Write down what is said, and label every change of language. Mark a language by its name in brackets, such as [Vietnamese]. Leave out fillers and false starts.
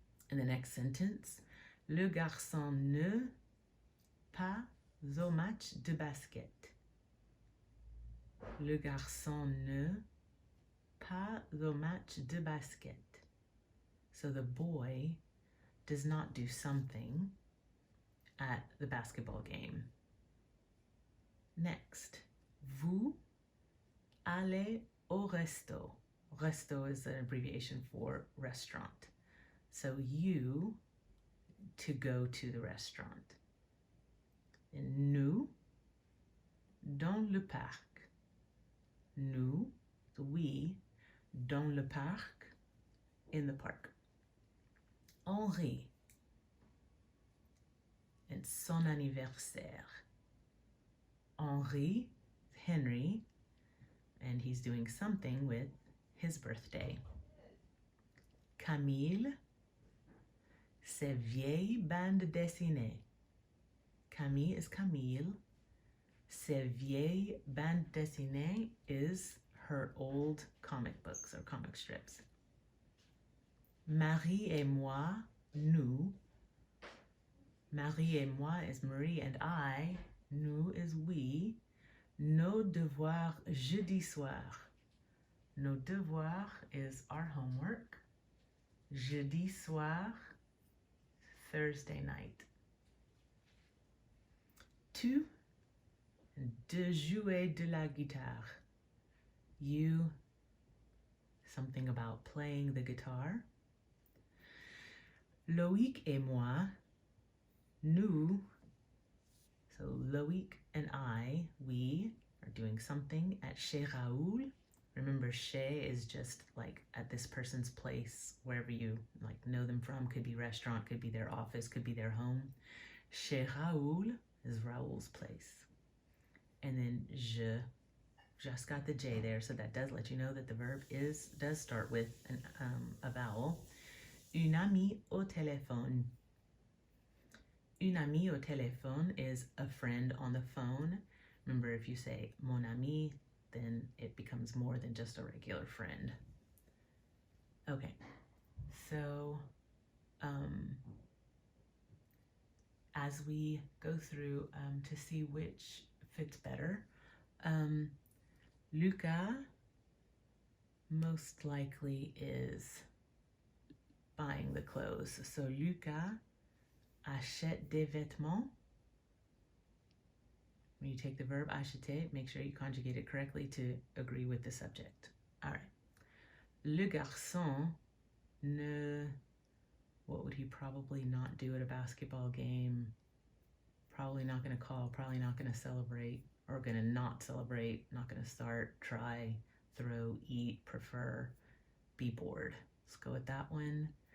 [English] In the next sentence, [French] le garçon ne pas au match de basket. Le garçon ne pas au match de basket. [English] So the boy does not do something at the basketball game. [French] Next, vous allez au resto. [English] Resto is an abbreviation for restaurant. So you, to go to the restaurant. [French] And nous, dans le parc. [English] Nous, so we, [French] dans le parc, [English] in the park. [French] Henri, and son anniversaire. [English] Henri, Henry, and he's doing something with his birthday. [French] Camille, ses vieilles bandes dessinées. [English] Camille is Camille. [French] Ses vieilles bandes dessinées [English] is her old comic books or comic strips. [French] Marie et moi, nous. Marie et moi [English] is Marie and I. [French] Nous [English] is we. [French] Nos devoirs jeudi soir. Nos devoirs [English] is our homework. [French] Jeudi soir, [English] Thursday night. [French] Tu, de jouer de la guitare. [English] You, something about playing the guitar. [French] Loïc et moi, nous, [English] so Loïc and I, we are doing something at Chez Raoul. Remember, chez is just like at this person's place, wherever you like know them from. Could be restaurant, could be their office, could be their home. Chez Raoul is Raoul's place. And then je, just got the J there, so that does let you know that the verb does start with a vowel. [French] Une amie au téléphone. Une amie au téléphone [English] is a friend on the phone. Remember, if you say mon ami, then it becomes more than just a regular friend. Okay, so as we go through to see which fits better, Lucas most likely is buying the clothes. [French] So Lucas achète des vêtements. [English] When you take the verb acheter, make sure you conjugate it correctly to agree with the subject. All right. [French] Le garçon ne, [English] what would he probably not do at a basketball game? Probably not going to call, probably not going to celebrate, or going to not celebrate, not going to start, try, throw, eat, prefer, be bored. Let's go with that one.